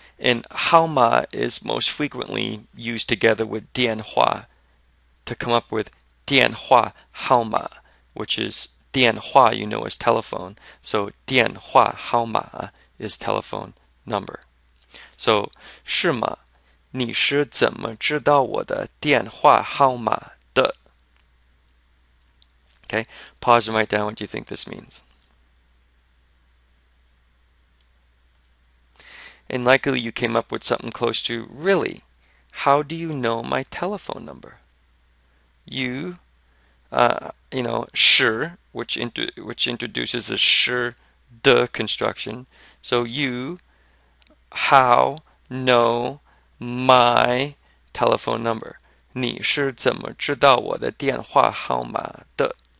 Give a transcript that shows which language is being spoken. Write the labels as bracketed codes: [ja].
[en] And 号码 is most frequently used together with 电话 to come up with 电话号码, which is 电话, you know, is telephone. So 电话号码 is telephone number. [zh] So 是吗？你是怎么知道我的电话号码的? [en] Okay, pause and write down what you think this means. And likely you came up with something close to, really, how do you know my telephone number? You, you know, 是, which introduces a 是 the construction. So you, how, know my telephone number. [zh] 你是怎么知道我的电话号码的?